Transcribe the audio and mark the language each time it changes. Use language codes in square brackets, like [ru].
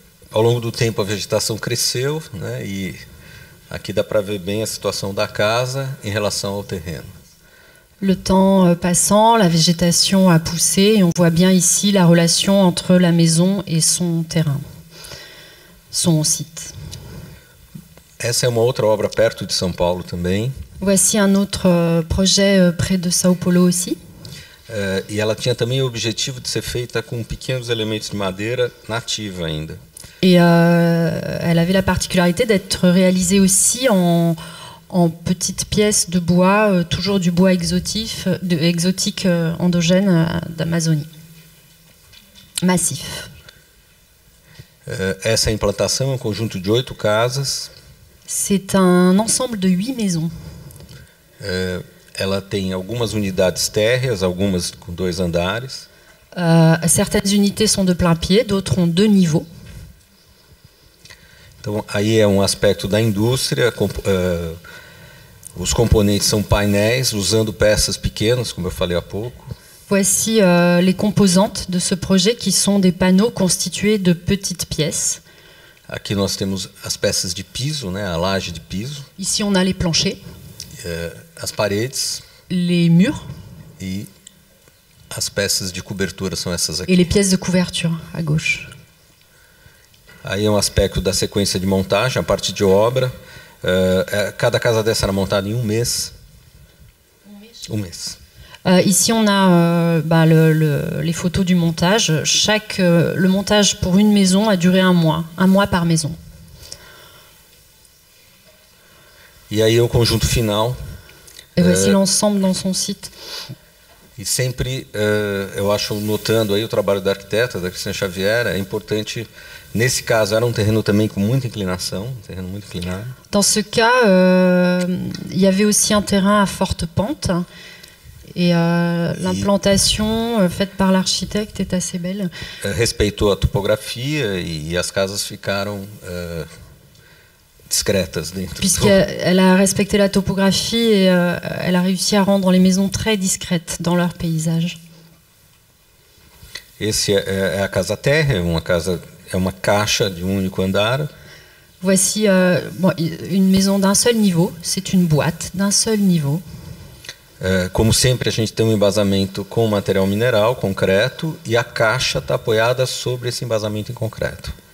[pt] Ao longo do tempo, a vegetação cresceu, né? E aqui dá para ver bem a situação da casa em relação ao terreno. [fr] Le temps passant, la végétation a poussé et on voit bien ici la relation entre la maison et son terrain, son site. [pt] Essa é uma outra obra perto de São Paulo também. [fr] Voici un autre projet près de São Paulo aussi. [pt] E ela tinha também o objetivo de ser feita com pequenos elementos de madeira nativa ainda. [fr] Et elle avait la particularité d'être réalisée aussi en petites pièces de bois, toujours du bois exotique endogène d'Amazonie. Massif. [pt] Essa implantação é um conjunto de 8 casas. [fr] C'est un ensemble de 8 maisons. [pt] Ela tem algumas unidades térreas, algumas com 2 andares. [fr] Certaines unités sont de plein pied, d'autres ont 2 niveaux. [pt] Então, aí é um aspecto da indústria. Os componentes são painéis, usando peças pequenas, como eu falei há pouco. [fr] Voici les composantes de ce projet qui sont des panneaux constitués de petites pièces. [pt] Aqui nós temos as peças de piso, né, a laje de piso. [fr] Ici, on a les planchers, [pt] as paredes. [fr] les murs [pt] E as peças de cobertura são essas aqui. [fr] et les pièces de couverture à gauche. [pt] Aí é um aspecto da sequência de montagem, a parte de obra. Cada casa dessa era montada em um mês. Um mês. [fr] Ici, on a les photos du montage. Le montage pour une maison a duré un mois par maison. [pt] E aí é o conjunto final. [fr] Et voici l'ensemble dans son site. [pt] E sempre, eu acho, notando aí o trabalho da arquiteta, da Cristina Xavier, é importante. Nesse caso, era um terreno também com muita inclinação, um terreno muito inclinado. [fr] Dans ce cas, il y avait aussi un terrain à forte pente. Et l'implantation faite par l'architecte est assez belle. [pt] Respeitou a topografia e as casas ficaram discretas dentro. [fr] Puisqu'elle a respecté la topographie et elle a réussi à rendre les maisons très discrètes dans leur paysage. [pt] Esse é a casa térrea, é uma caixa de um único andar. [fr] Voici une maison d'un seul niveau. C'est une boîte d'un seul niveau. [pt] Como sempre, a gente tem um embasamento com material mineral, concreto, e a caixa está apoiada sobre esse embasamento em concreto.